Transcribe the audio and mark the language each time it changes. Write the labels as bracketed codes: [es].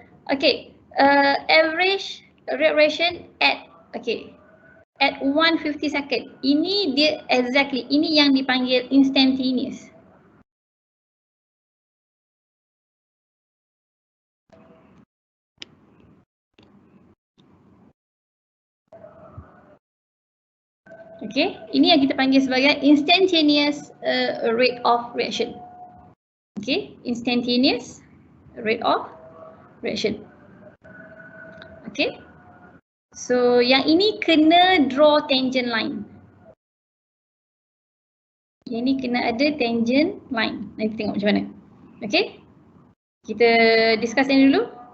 [en] Okay, average rate reaction at at 150 second. [ms] Ini dia exactly, ini yang dipanggil instantaneous. Okay, ini yang kita panggil sebagai [en] instantaneous rate of reaction. Okay, instantaneous rate of reaction. [ms] Okay, so yang ini kena [en] draw tangent line. [ms] Yang ni kena ada tangent line. Nanti tengok macam mana. Okay, kita discuss ini dulu.